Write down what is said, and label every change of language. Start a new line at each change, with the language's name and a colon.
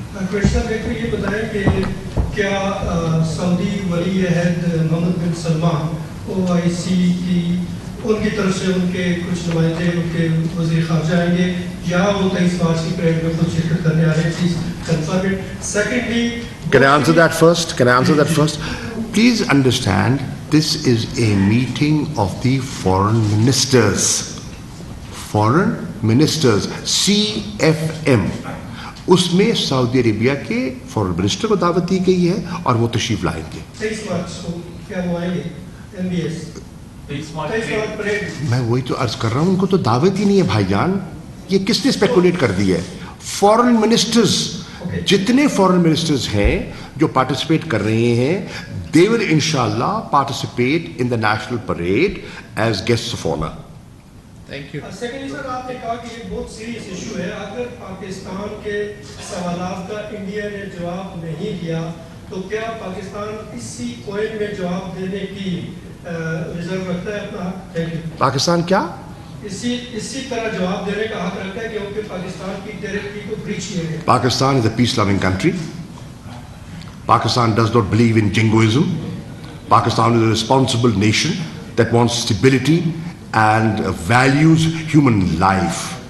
Urdu: Qureshi sir, ایک تو یہ بتائیں کہ کیا سعودی ولی عہد محمد بن سلمان OIC کی ان کی طرف سے ان کے کچھ نمائندے ان کے وزیر خارجہ آئیں گے یا وہ 23 مارچ کی پریڈ میں خود شرکت کرنے آ رہے ہیں؟
English: Please confirm it.
Urdu: Secondly
English: Can I answer that first? Please understand, this is a meeting of the foreign ministers. Foreign ministers, CFM.
Urdu: اس میں سعودی عربیہ کے فورن منسٹر کو دعوت دی گئی ہے اور وہ تشریف لائیں گے. 23 مارچ کو کیا وہ آئیں گے MBS؟ 23 مارچ پریڈ. میں وہی تو عرض کر رہا ہوں, ان کو تو دعوت ہی نہیں ہے بھائی جان. یہ کس نے اسپیکولیٹ کر دی ہے؟ فورن منسٹرز, جتنے فورن منسٹرز ہیں جو پارٹیسپیٹ کر رہے ہیں,
English: they will inshallah participate in the national parade as guests of honor. Thank you.
Urdu: Secondly سر, آپ نے کہا کہ یہ بہت سیریس ایشو ہے. اگر پاکستان کے سوالات کا انڈیا نے جواب نہیں دیا تو کیا پاکستان اسی کوئن میں جواب دینے کی ریزرو رکھتا ہے اپنا حق؟ Thank you. پاکستان کیا اسی طرح جواب دینے کا حق رکھتا ہے کیونکہ پاکستان کی ٹیریٹری کو بریچ کیا گیا.
English: Pakistan is a peace-loving country. Pakistan does not believe in jingoism. Pakistan is a responsible nation that wants stability and values human life.